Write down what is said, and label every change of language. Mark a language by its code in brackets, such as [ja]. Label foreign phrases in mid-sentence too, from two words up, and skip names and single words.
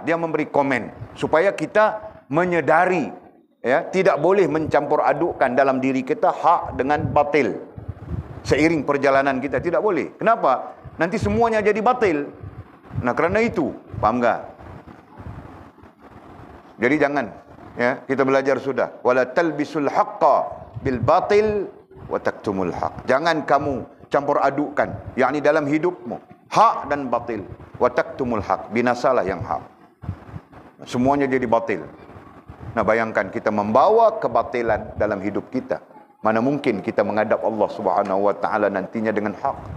[ms] Dia memberi komen supaya kita menyedari, ya, tidak boleh mencampur adukkan dalam diri kita hak dengan batil. Seiring perjalanan kita tidak boleh. Kenapa? Nanti semuanya jadi batil. Nah, kerana itu, paham tak? Jadi jangan, ya, kita belajar sudah. [ar] Wala talbisul haqqa bil batil wa taktumul haq. [ms] Jangan kamu campur adukkan, yakni dalam hidupmu, hak dan batil. [ar] Wa taktumul haq, [ms] binasalah yang hak. Semuanya jadi batil. Nah, bayangkan kita membawa kebatilan dalam hidup kita. Mana mungkin kita menghadap Allah [ar] Subhanahu wa taala [ms] nantinya dengan hak?